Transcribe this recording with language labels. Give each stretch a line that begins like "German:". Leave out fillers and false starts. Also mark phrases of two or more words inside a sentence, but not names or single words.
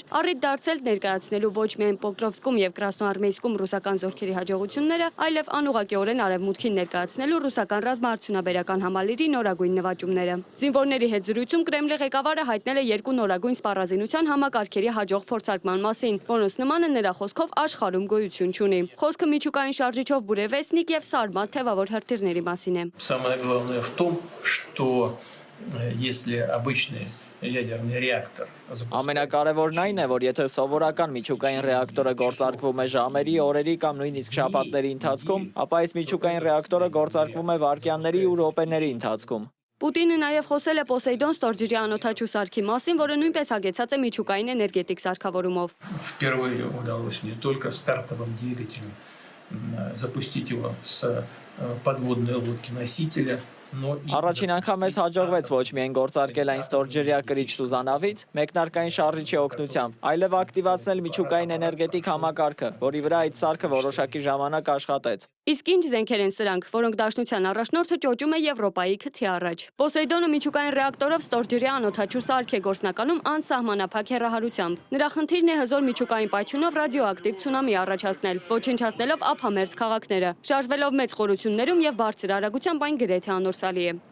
Armenian: առիթ դարձել ներկայացնելու ոչ միայն Պոկրովսկում եւ Կրասնոարմեյսկում ռուսական զորքերի հաջողությունները, այլև անուղղակիորեն արևմուտքին ներկայացնելու ռուսական ռազմաարդյունաբերական համալիրի նորագույն նվաճումները։ Զինվորների հետ զրույցում Կրեմլի ղեկավարը հայտնել է երկու նորագույն սպառազինության համակարգերի հաջող փորձարկման մասին, որոնց նմանը նրա խոսքով աշխարհում գոյություն չունի։ Խոսքը միջուկային շարժիչով Բուրևեստնիկ եւ Սարմատ թևավոր հրթիռների մասին է։
Russian: Самое главное в том, что если обычные ядерный реактор.
Armenian: Ամենակարևորն այն է, որ եթե սովորական միջուկային ռեակտորը գործարկվում է ժամերի, օրերի կամ նույնիսկ շաբաթների ընթացքում, ապա այս միջուկային ռեակտորը գործարկվում է վայրկյանների ու րոպեների ընթացքում։ Պուտինը նաև խոսել է Պոսեյդոն ստորջրի անօդաչու սարքի մասին, որը նույնպես հագեցած է միջուկային էներգետիկ սարքավորումով։
Russian: Впервые удалось не только стартовым двигателем запустить его с подводной лодки-носителя,
Armenian: Առաջին անգամ մեզ հաջողվեց ոչ միայն գործարկել այն ստորջրյա կրիչ Սուզանավից, մեկնարկային շարժիչի օգնությամբ, այլև ակտիվացնել միջուկային էներգետիկ համակարգը, որի վրա այդ սարքը որոշակի ժամանակ աշխատեց։ Իսկ ինչ զենքեր են սրանք, որոնք Դաշնության առաջնորդը ճոճում է Եվրոպայի քթի առաջ։ Պոսեյդոնը միջուկային ռեակտորով ստորջրյա անօդաչու սարք է գործնականում անսահմանափակ հեռահարությամբ։ Նրա խնդիրն է հզոր միջուկային պայթյունով ռադիոակտիվ ցունամի առաջացնել, ոչնչացնելով ափամերձ քաղաքները։ Շարժվելով մեծ խորություններում եւ բարձր արագությամբ այն գրեթե անորսալի է։